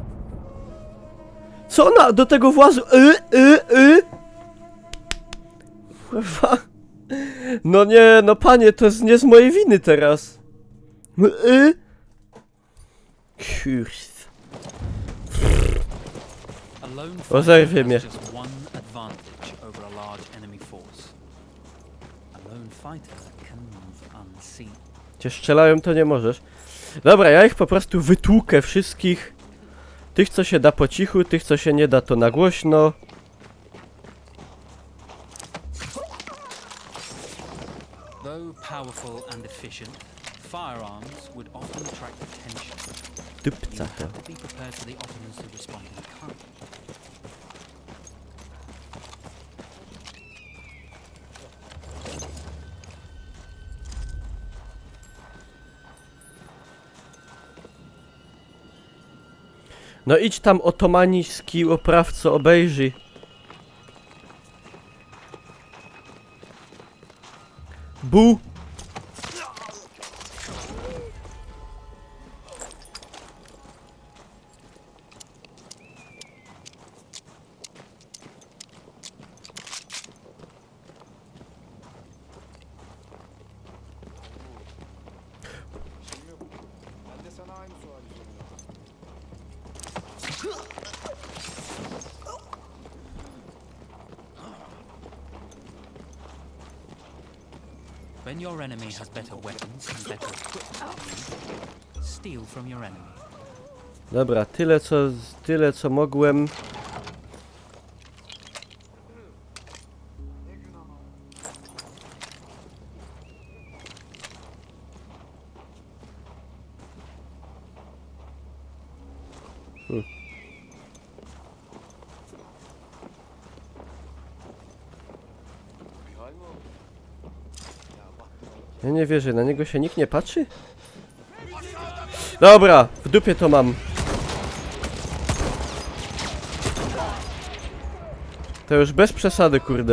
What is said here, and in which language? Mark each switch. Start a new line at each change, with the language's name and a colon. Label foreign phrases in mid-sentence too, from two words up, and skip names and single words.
Polish: Co ona do tego włazu... Kurwa. No nie, no panie, to jest nie z mojej winy teraz. Kurs.
English: A lone
Polish: Rozerwie
English: fighter
Polish: mnie.
English: has just one advantage over a large enemy force. A lone fighter can move unseen.
Polish: Cię strzelają, to nie możesz. Dobra, ja ich po prostu wytłukę wszystkich. Tych, co się da po cichu, tych, co się nie da, to na głośno.
English: Though powerful and efficient, firearms would often attract attention. You
Polish: Dupca to.
English: have to be prepared for the Ottomans to respond in kind.
Polish: No idź tam, otomański oprawco, obejrzyj.
Turkish: Bu! Ben de sana aynı suali soruyorum. When your enemy has better weapons and better equipment than you, steal from your enemy.
Polish: Dobra, tyle co mogłem.
Turkish: Ne gün ama. Bir hal mi oldu? Ya baktım.
Polish: Ja nie wierzę, na niego się nikt nie patrzy? Dobra, w dupie to mam. To już bez przesady, kurde.